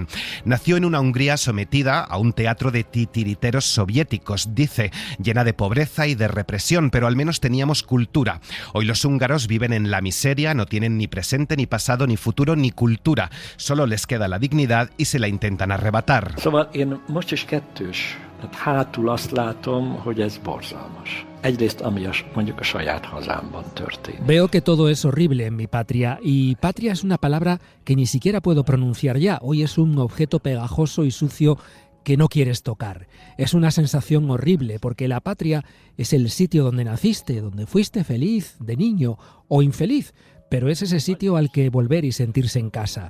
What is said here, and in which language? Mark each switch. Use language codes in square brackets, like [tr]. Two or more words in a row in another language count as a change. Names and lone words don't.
[es] Nació en una Hungría sometida a un teatro de titiriteros soviéticos, dice, llena de pobreza y de represión, pero al menos teníamos cultura. Hoy los húngaros viven en la miseria, no tienen ni presente, ni pasado, ni futuro, ni cultura. Solo les queda la dignidad y se la intentan arrebatar. [hu] Szóval én most is kettős. Hátul azt látom, hogy ez borzalmas. Egyrészt ami mondjuk a saját hazámban történik. [es] Veo que todo es horrible en mi patria, y patria es una palabra que ni siquiera puedo pronunciar ya. Hoy es un objeto pegajoso y sucio que no quieres tocar. Es una sensación horrible porque la patria es el sitio donde naciste, donde fuiste feliz de niño o infeliz, pero es ese sitio al que volver y sentirse en casa.